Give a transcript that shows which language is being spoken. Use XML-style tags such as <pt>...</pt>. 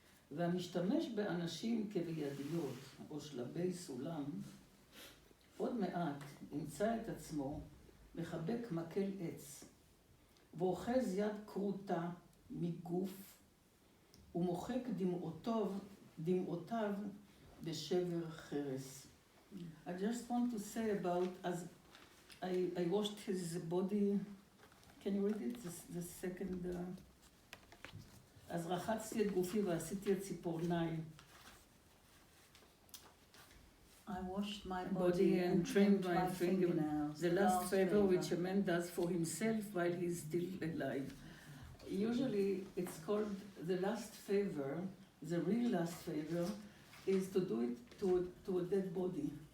<he>והמשתמש באנשים כבידיות או שלבי סולם, עוד מעט ימצא את עצמו מחבק מקל עץ, ואוחז יד קרוטה מגוף, ומוחק דמעותיו בשבר חרס.</he> <en>I just want to say about, as I washed his body, can you read it? The second,</en> <he>אז רחצתי את גופי ועשיתי את ציפורניי.</he> <en>I washed my body and trimmed my fingernails. The last favor which a man does for himself while he's still alive. usually it's called the last favor. The real last favor is to do it to a dead body.</en>